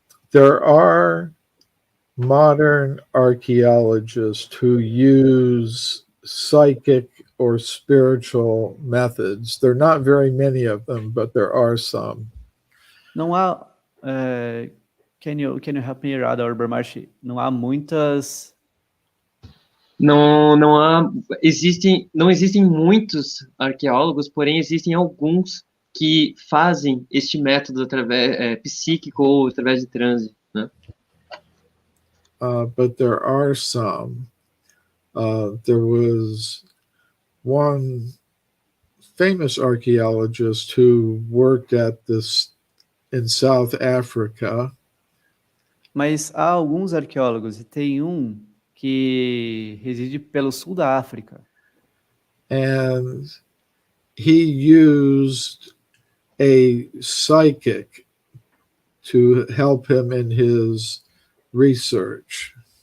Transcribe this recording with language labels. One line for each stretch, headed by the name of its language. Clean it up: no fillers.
English: There are modern archaeologists who use psychic or spiritual methods. There are not very many of them, but there are some.
Portuguese: Não há.
English: Can you help me, Radha or Brahmarshi?
Portuguese: Não há muitas. Não existem muitos arqueólogos, porém existem alguns que fazem este método através psíquico ou através de transe, né?
English: But there are some. There was one famous archaeologist who worked at this in South Africa.
Portuguese: Mas há alguns arqueólogos, e tem um que reside pelo sul da África.
English: And he used a psychic to help him in his research.